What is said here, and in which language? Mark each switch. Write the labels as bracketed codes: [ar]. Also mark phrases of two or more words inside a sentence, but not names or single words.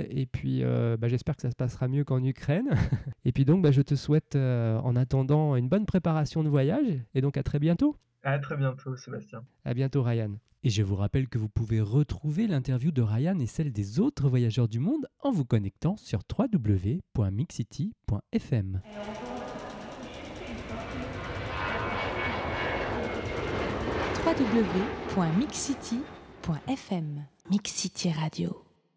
[fr] Et puis, j'espère que ça se passera mieux qu'en Ukraine. Et puis donc, je te souhaite en attendant une bonne préparation de voyage. Et donc, à très bientôt. À très bientôt, Sébastien. À bientôt, Ryan. Et je vous rappelle que vous pouvez retrouver l'interview de Ryan et celle des autres voyageurs du monde en vous connectant sur www.mixcity.fm. www.mixcity.fm Mix City Radio.